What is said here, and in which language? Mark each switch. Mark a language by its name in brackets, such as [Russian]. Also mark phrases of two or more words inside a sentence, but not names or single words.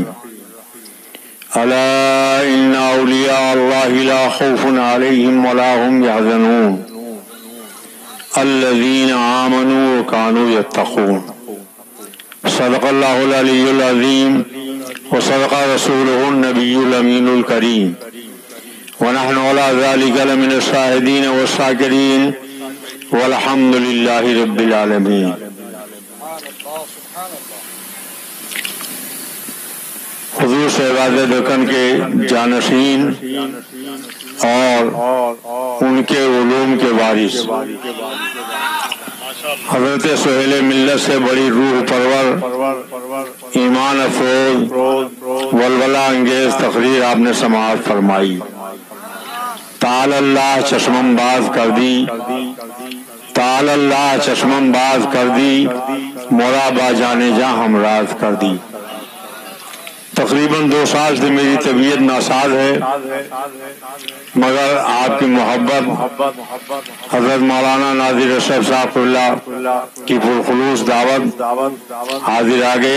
[Arabic] الا ان اولیاء اللہ لا خوف علیہم ولا هم يحزنون الذین آمنوا وكانوا يتقون۔ صدق اللہ العلی العظیم وصدق رسولہ النبی الامین الکریم، ونحن على ذلك لمن الشاہدین والشاکرین، والحمد للہ رب العالمین۔ [Urdu] حضور شہباز دکن کے جانشین اور ان کے علوم کے وارث حضرت سہیل ملت سے بڑی روح پرور، ایمان افروز، ولولہ انگیز تقریر آپ نے سماعت فرمائی۔ [Persian] تعالی اللہ چشمم باز کر دی، تعالی اللہ چشمم باز کر دی، مورا با جانے جاں ہم راز کر دی۔ [Urdu] تقریباً 2 سال سے میری طبیعت ناساز ہے، مگر آپ کی محبت، حضرت مولانا ناظر اشرف صاحب اللہ کی پرخلوص دعوت حاضر آ گیا۔